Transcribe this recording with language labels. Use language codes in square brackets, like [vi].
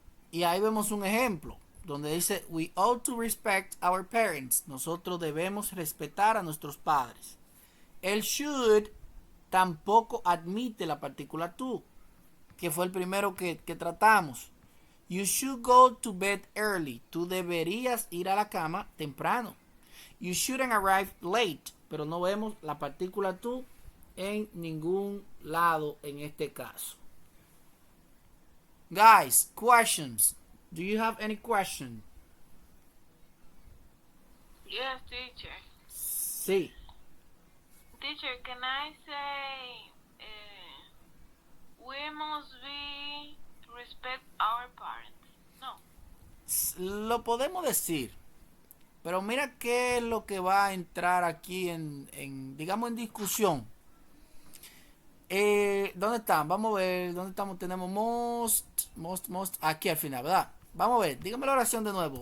[es] Y ahí vemos un ejemplo donde dice [en] we ought to respect our parents. [es] Nosotros debemos respetar a nuestros padres. El should tampoco admite la partícula to, que fue el primero que tratamos. [en] You should go to bed early. [es] Tú deberías ir a la cama temprano. [en] You shouldn't arrive late. [es] Pero no vemos la partícula to en ningún lado en este caso. [en] Guys, questions. Do you have any question? Yes, teacher. [es] Sí. [en] Teacher, can I say we must be respect our parents? [es] No. Lo podemos decir. Pero mira qué es lo que va a entrar aquí en digamos, en discusión. ¿Dónde están? Vamos a ver. ¿Dónde estamos? Tenemos must. Aquí al final, ¿verdad? Vamos a ver. Dígame la oración de nuevo.